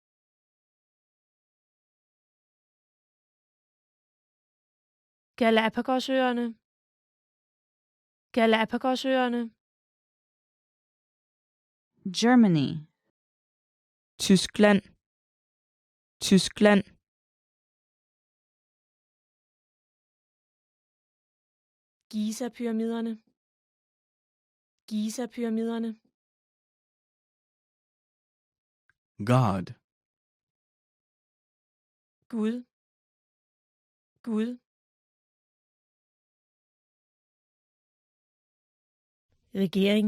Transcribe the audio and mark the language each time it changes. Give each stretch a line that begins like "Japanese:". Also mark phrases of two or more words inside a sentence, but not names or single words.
Danish: Galapagosøerne. Galapagosøerne.
English: Germany.
Danish: Tyskland. Tyskland. Giza-pyramiderne. Giza-pyramiderne.
English: God.
Danish: Gud. Gud. Regering.